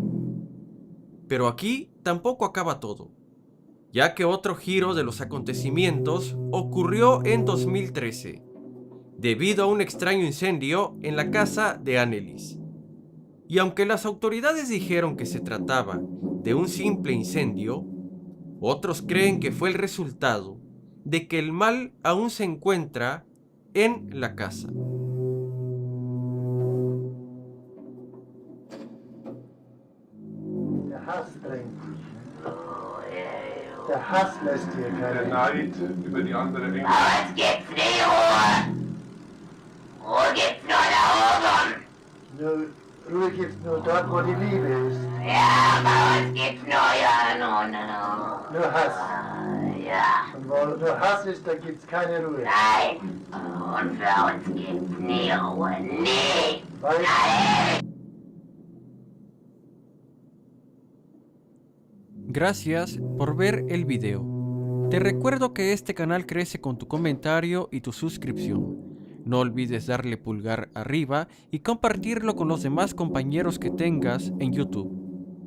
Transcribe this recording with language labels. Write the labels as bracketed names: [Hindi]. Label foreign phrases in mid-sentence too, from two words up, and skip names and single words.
[Spanish] Pero aquí tampoco acaba todo, ya que otro giro de los acontecimientos ocurrió en 2013, debido a un extraño incendio en la casa de Annelies. Y aunque las autoridades dijeron que se trataba de un simple incendio, otros creen que fue el resultado de que el mal aún se encuentra en la casa. [German] Der Hass lässt hier keine. Der Neid über die andere Engel. Bei uns gibt's nie Ruhe. Ruhe gibt's nur da oben. Ruhe gibt's nur dort, wo die Liebe ist. Ja, bei uns gibt's nur, ja, no. Nur Hass. Ja. Und Wo Hass ist, da gibt's keine Ruhe. Nein, und für uns gibt's nie Ruhe, nie. Weil [Spanish] Gracias por ver el video. Te recuerdo que este canal crece con tu comentario y tu suscripción. No olvides darle pulgar arriba y compartirlo con los demás compañeros que tengas en YouTube.